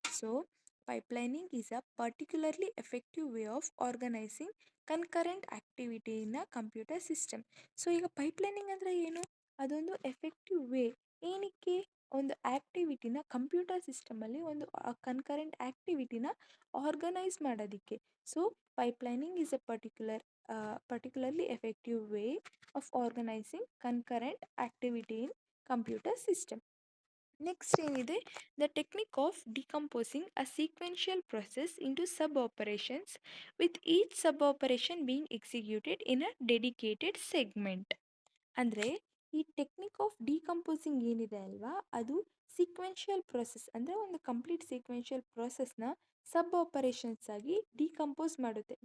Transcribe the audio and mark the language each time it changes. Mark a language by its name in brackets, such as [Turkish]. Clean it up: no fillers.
[English] So pipelining is a particularly effective way of organizing concurrent activity in a computer system. [Kannada] So ಈಗ ಪೈಪ್ಲೈನಿಂಗ್ ಅಂದರೆ ಏನು, ಅದೊಂದು effective way. ಏನಕ್ಕೆ, ಒಂದು ಆ್ಯಕ್ಟಿವಿಟಿನ ಕಂಪ್ಯೂಟರ್ ಸಿಸ್ಟಮಲ್ಲಿ ಒಂದು ಕನ್ಕರೆಂಟ್ ಆ್ಯಕ್ಟಿವಿಟಿನ ಆರ್ಗನೈಸ್ ಮಾಡೋದಕ್ಕೆ. [English] So pipelining is a particularly effective way of organizing concurrent activity in computer system. Next [Kannada] ಏನಿದೆ, [English] The technique of decomposing a sequential process into sub operations with each sub operation being executed in a dedicated segment. [Kannada] ಅಂದರೆ ಈ technique of decomposing ಏನಿದೆ ಅಲ್ವಾ, ಅದು sequential process, ಅಂದರೆ ಒಂದು complete sequential ಪ್ರೊಸೆಸ್ನ ಸಬ್ operations ಆಗಿ decompose ಮಾಡುತ್ತೆ.